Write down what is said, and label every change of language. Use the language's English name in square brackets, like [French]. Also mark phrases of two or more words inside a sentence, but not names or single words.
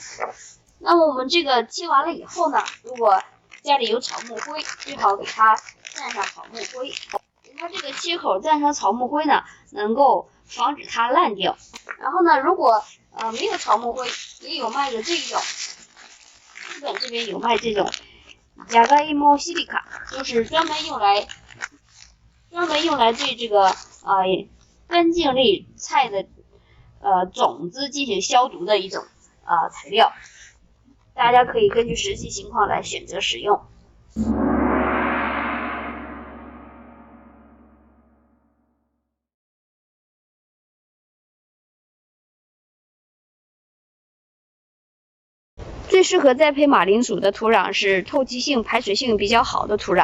[Chinese] 那么我们这个切完了以后呢，如果家里有草木灰，最好给它蘸上草木灰。它这个切口蘸上草木灰呢，能够防止它烂掉。然后呢，如果没有草木灰，也有卖的这种，日本这边有卖这种ジャガイモシリカ，就是专门用来对这个根茎类菜的种子进行消毒的一种材料。大家可以根据实际情况来选择使用。最适合栽培马铃薯的土壤是透气性、排水性比较好的土壤。